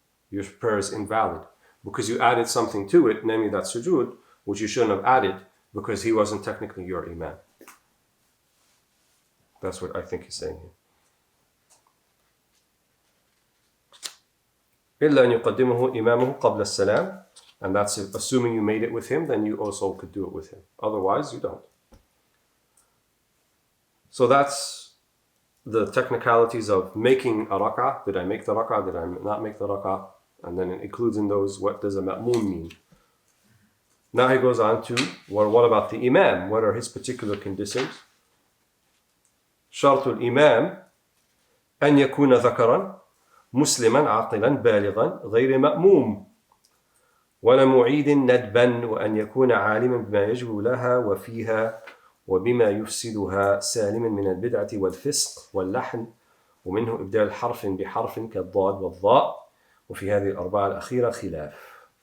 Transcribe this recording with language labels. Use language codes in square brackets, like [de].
[en] Your prayer is invalid because you added something to it, namely that sujood, which you shouldn't have added because he wasn't technically your imam. That's what I think he's saying here. [ar] إلا أن يقدمه إمامه قبل السلام, [en] and that's it. Assuming you made it with him, then you also could do it with him. Otherwise, you don't. So that's the technicalities of making a rak'ah. Did I make the rak'ah? Did I not make the rak'ah? And then it includes in those, what does a ma'moom mean? Now he goes on to, well, what about the imam? What are his particular conditions? [ar] شرط الإمام أن يكون ذكرا مسلما عاقلا بالغا غير مأموم ولا معيد ندبا وأن يكون عالما بما يجب لها وفيها وبما يفسدها سالما من البدعة والفسق واللحن ومنه إبدال حرف بحرف كالضاد والضاء وفي هذه الأربعة الأخيرة خلاف.